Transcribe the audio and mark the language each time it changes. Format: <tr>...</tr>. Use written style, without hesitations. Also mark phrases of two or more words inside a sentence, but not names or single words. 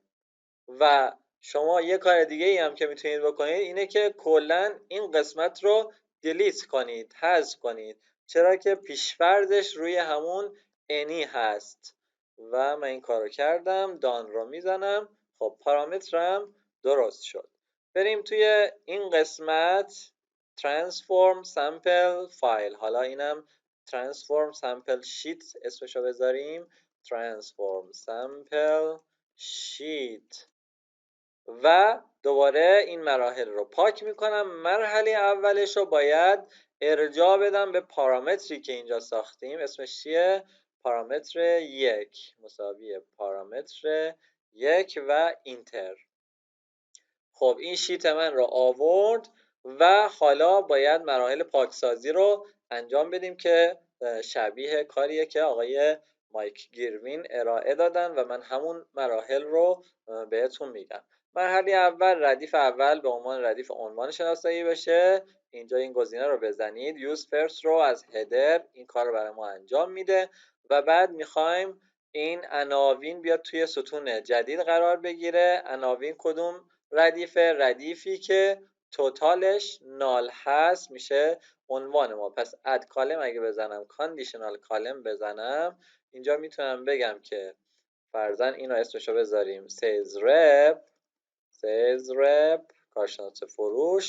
<fa>و شما یه کار دیگه ای هم که میتونید بکنید اینه که کلا این قسمت رو دیلیت کنید، حذف کنید، چرا که پیشفرضش روی همون انی هست و من این کارو کردم. دان رو میزنم. خب پارامترم درست شد. بریم توی این قسمت</fa> <en>transform sample file،</en> <fa>حالا اینم</fa> <en>transform sample sheet</en> <fa>اسمشو بذاریم</fa> <en>transform sample sheet</en> <fa>و دوباره این مراحل رو پاک میکنم. مرحله اولش رو باید ارجاع بدم به پارامتری که اینجا ساختیم. اسمش چیه؟ پارامتر 1 مساوی پارامتر 1 و اینتر. خب این شیت من رو آورد و حالا باید مراحل پاکسازی رو انجام بدیم که شبیه کاریه که آقای مایک گیروین ارائه دادن و من همون مراحل رو بهتون میگم. مرحله اول، ردیف اول به عنوان ردیف عنوان شناسایی بشه. اینجا این گزینه رو بزنید.</fa> <en>use first</en> <fa>رو از هدر این کار رو برای ما انجام میده و بعد میخوایم این عناوین بیاد توی ستون جدید قرار بگیره. عناوین کدوم ردیفه؟ ردیفی که توتالش نال هست میشه عنوان ما. پس</fa> <en>add column</en> <fa>اگه بزنم،</fa> <en>conditional column</en> <fa>بزنم، اینجا میتونم بگم که فرضاً اینو اسمشو بذاریم</fa> <en>sales rep</en> <fa>کارشناس فروش.</fa>